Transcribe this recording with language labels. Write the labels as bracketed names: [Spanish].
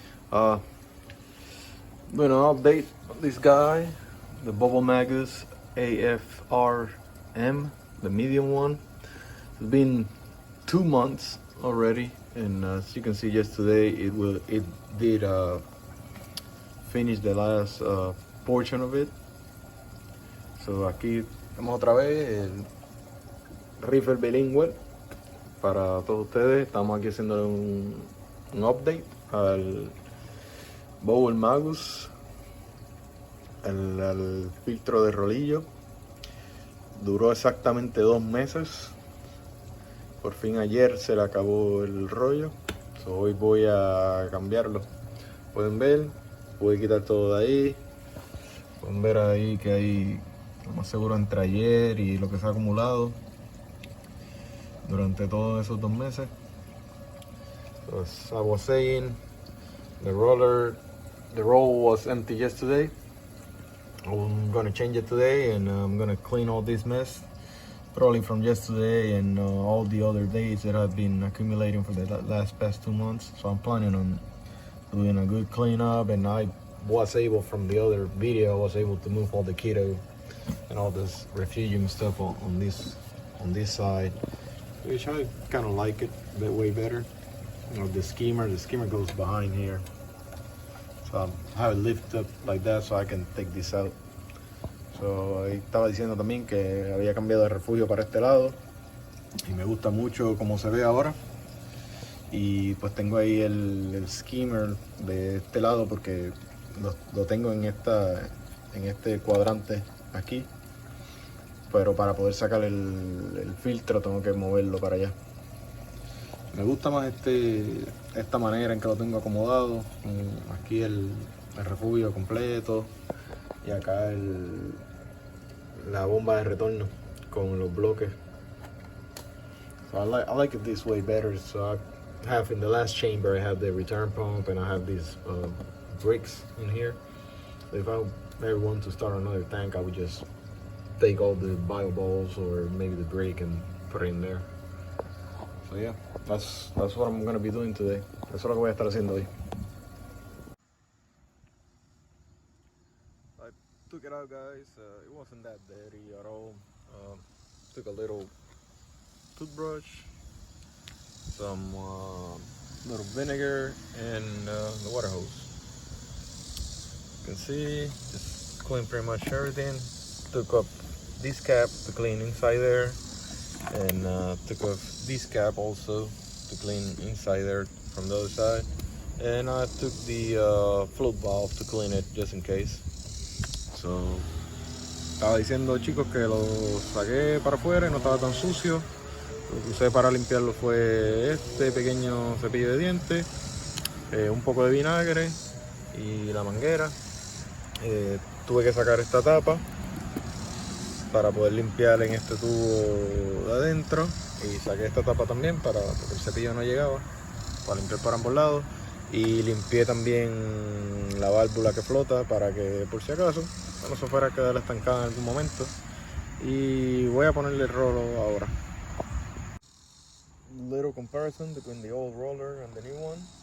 [English] Doing an update on this guy, the Bubble-Magus ARF-M, the medium one. It's been 2 months already, and as you can see, yesterday it did finish the last portion of it. [Spanish] So aquí estamos otra vez el reefer bilingüe para todos ustedes. Estamos aquí haciendo un update al Bubble-Magus, al filtro de rolillo. Duró exactamente 2 meses. Por fin ayer se le acabó el rollo. So, hoy voy a cambiarlo. Pueden ver, voy a quitar todo de ahí. Pueden ver ahí que hay, lo más seguro, entre ayer y lo que se ha acumulado durante todos esos 2 meses. [English] So, as I was saying, the roll was empty yesterday. I'm gonna change it today, and I'm gonna clean all this mess, probably from yesterday and all the other days that I've been accumulating for the past 2 months. So I'm planning on doing a good cleanup, and I was able, from the other video, I was able to move all the keto and all this refugium stuff on this side, which I kind of like it a bit way better. You know, the skimmer goes behind here. So I have it lifted up like that so I can take this out. [Spanish] So ahí estaba diciendo también que había cambiado de refugio para este lado y me gusta mucho cómo se ve ahora. Y pues tengo ahí el skimmer de este lado porque lo tengo en este cuadrante aquí. Pero para poder sacar el filtro tengo que moverlo para allá. Me gusta más esta manera en que lo tengo acomodado. Aquí el refugio completo y acá la bomba de retorno con los bloques. [English] So I like it this way better. So I have, in the last chamber, I have the return pump, and I have these bricks in here. So if I ever want to start another tank, I would just take all the bio balls or maybe the brick and put it in there. So yeah, that's what I'm gonna be doing today. [Spanish] Eso es lo que voy a estar haciendo hoy. [English] I took it out, guys. It wasn't that dirty at all. Took a little toothbrush, some little vinegar, and the water hose. You can see, just clean pretty much everything. Took up this cap to clean inside there, and took off this cap also to clean inside there from the other side, and I took the float valve to clean it just in case. [Spanish] So estaba diciendo, chicos, que lo saqué para afuera y no estaba tan sucio. Lo que usé para limpiarlo fue este pequeño cepillo de dientes, un poco de vinagre y la manguera. Tuve que sacar esta tapa para poder limpiar en este tubo de adentro, y saqué esta tapa también porque el cepillo no llegaba, para limpiar por ambos lados, y limpié también la válvula que flota para que, por si acaso, no se fuera a quedar estancada en algún momento. Y voy a ponerle el rollo ahora. [English] Little comparison between the old roller and the new one.